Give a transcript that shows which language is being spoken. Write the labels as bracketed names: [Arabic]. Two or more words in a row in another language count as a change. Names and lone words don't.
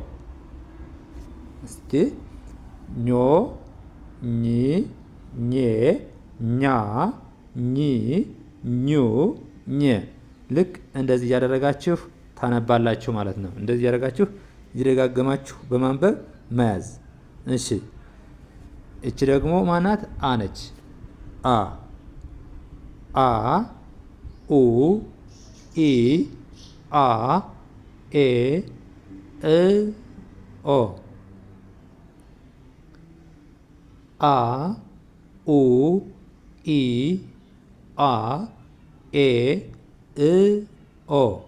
[Amharic] እስቲ ኞ ኚ ኜ ኛ ኚ ኙ ኘ ልክ እንደዚህ እያደረጋችሁ ታነባላችሁ ማለት ነው። እንደዚህ እያደረጋችሁ እየደጋገማችሁ በማንበብ መያዝ። እሺ እቺ ደግሞ ማናት? አ ነች። አ አ ኡ ኢ አ ኤ እ ኦ አ ኡ ኢ አ ኤ እ ኦ